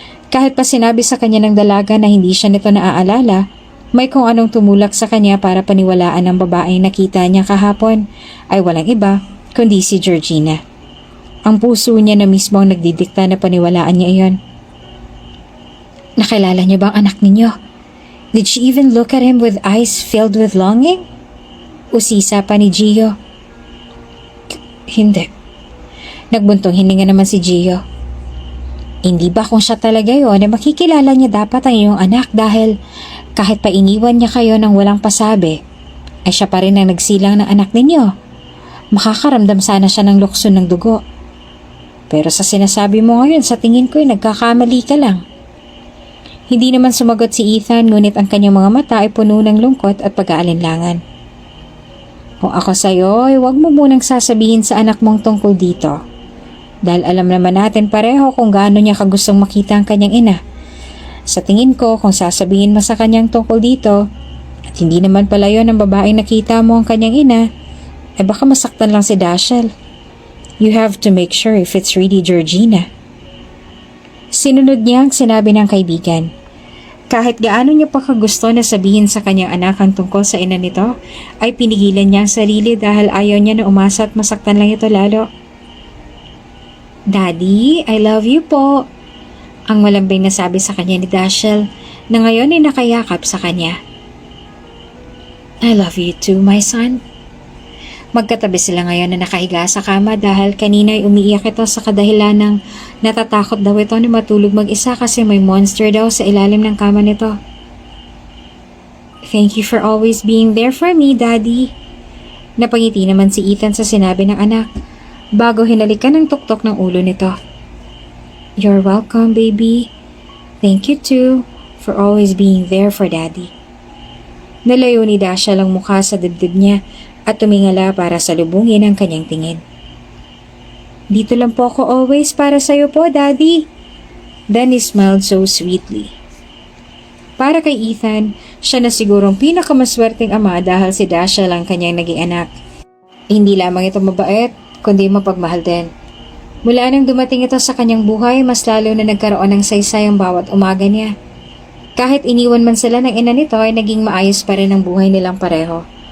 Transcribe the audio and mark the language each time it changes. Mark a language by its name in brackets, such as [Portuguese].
[Filipino] Kahit pa sinabi sa kanya ng dalaga na hindi siya nito naaalala, may kung anong tumulak sa kanya para paniwalaan ng babaeng nakita niya kahapon ay walang iba kundi si Georgina. Ang puso niya na mismo ang nagdidikta na paniwalaan niya iyon. "Nakilala niyo ba ang anak ninyo? [English] Did she even look at him with eyes filled with longing?" [Filipino] Usisa pa ni Gio. "Hindi." Nagbuntong hininga naman si Gio. "Hindi ba kung siya talaga yon ay makikilala niya dapat ang iyong anak dahil kahit pa iniwan niya kayo ng walang pasabi, ay siya pa rin ang nagsilang ng anak ninyo. Makakaramdam sana siya ng lukso ng dugo. Pero sa sinasabi mo ngayon, sa tingin ko ay nagkakamali ka lang." Hindi naman sumagot si Ethan, ngunit ang kanyang mga mata ay puno ng lungkot at pag-aalinlangan. "Kung ako sa'yo, ay huwag mo munang sasabihin sa anak mong tungkol dito. Dahil alam naman natin pareho kung gaano niya kagustong makita ang kanyang ina. Sa tingin ko, kung sasabihin mo sa kanyang tungkol dito, at hindi naman pala yun ang babaeng nakita mo ang kanyang ina, ay baka masaktan lang si Dashiell. [English] You have to make sure if it's really Georgina." [Filipino] Sinunod niya ang sinabi ng kaibigan. Kahit gaano niya pa kagusto na sabihin sa kanyang anak ang tungkol sa ina nito, ay pinigilan niya ang sarili dahil ayaw niya na umasa at masaktan lang ito lalo. [English] "Daddy, I love you po," [Filipino] ang malambing na sabi sa kanya ni Dashiell na ngayon ay nakayakap sa kanya. [English] "I love you too, my son." [Filipino] Magkatabi sila ngayon na nakahiga sa kama dahil kanina ay umiiyak ito sa kadahilan ng natatakot daw ito na matulog mag-isa kasi may monster daw sa ilalim ng kama nito. [English] "Thank you for always being there for me, Daddy." [Filipino] Napangiti naman si Ethan sa sinabi ng anak bago hinalikan ng tuktok ng ulo nito. [English] "You're welcome, baby. Thank you too for always being there for Daddy." [Filipino] Nalayo ni Dashiell ang mukha sa dibdib niya at tumingala para salubungin ang kanyang tingin. "Dito lang po ako always para sa'yo po, Daddy." [English] Then he smiled so sweetly. [Filipino] Para kay Ethan, siya na sigurong pinakamaswerteng ama dahil si Dashiell ang kanyang naging anak. Hindi lamang ito mabait, kundi mapagmahal din. Mula nang dumating ito sa kanyang buhay, mas lalo na nagkaroon ng saysay ang bawat umaga niya. Kahit iniwan man sila ng ina nito ay naging maayos pa rin ang buhay nilang pareho.